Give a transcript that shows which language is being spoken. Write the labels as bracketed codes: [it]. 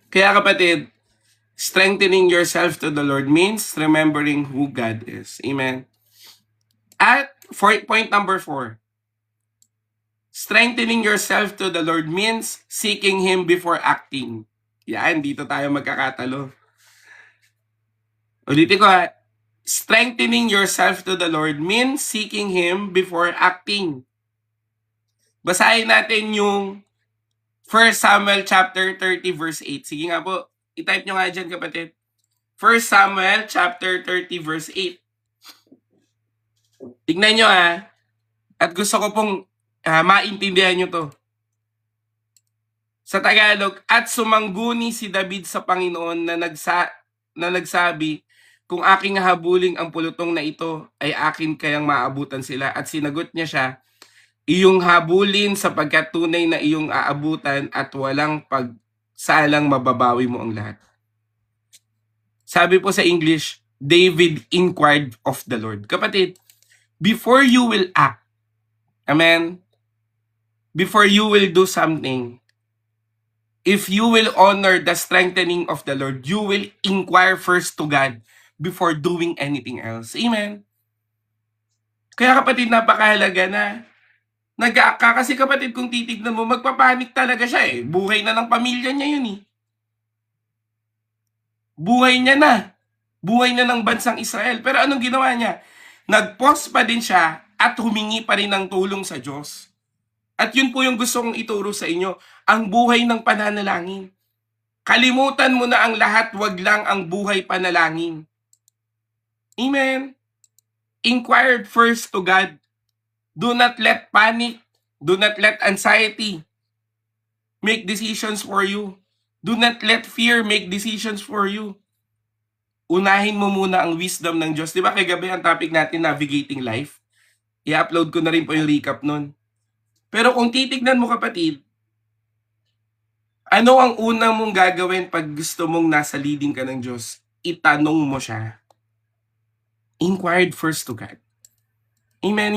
[tl] Kaya kapatid, [en] strengthening yourself to the Lord means remembering who God is. Amen? At point number 4, strengthening yourself to the Lord means seeking Him before acting. [tl] Yan, dito tayo magkakatalo. Ulitin ko ha. [en] Strengthening yourself to the Lord means seeking Him before acting. [tl] Basahin natin yung 1 Samuel chapter 30 verse 8. Sige nga po, i-type nyo nga dyan kapatid. 1 Samuel chapter 30 verse 8. Tignan nyo ha. At gusto ko pong maintindihan nyo to. Sa Tagalog, at sumangguni si David sa Panginoon na nagsabi, kung aking habuling ang pulutong na ito, ay akin kayang maabutan sila. At sinagot niya siya, iyong habulin sapagkat tunay na iyong aabutan at walang pagsalang mababawi mo ang lahat. Sabi po sa English, [en] David inquired of the Lord. [tl] Kapatid, [en] before you will act, amen, before you will do something, if you will honor the strengthening of the Lord, you will inquire first to God before doing anything else. [tl] Amen. Kaya kapatid, napakahalaga na nag-aaka. Kasi kapatid, kung titignan mo, magpapanik talaga siya eh. Buhay na ng pamilya niya yun eh. Buhay niya na. Buhay na ng bansang Israel. Pero anong ginawa niya? Nag-pause pa din siya at humingi pa rin ng tulong sa Diyos. At yun po yung gusto kong ituro sa inyo, ang buhay ng pananalangin. Kalimutan mo na ang lahat, wag lang ang buhay panalangin. [en] Amen. Inquire first to God. Do not let panic, do not let anxiety make decisions for you. Do not let fear make decisions for you. [tl] Unahin mo muna ang wisdom ng Diyos. Di ba kagabi ang topic natin, navigating life? I-upload ko na rin po yung recap nun. Pero kung titignan mo kapatid, ano ang una mong gagawin pag gusto mong nasa leading ka ng Diyos? Itanong mo siya. [en] Inquired first to God. [tl] Amen.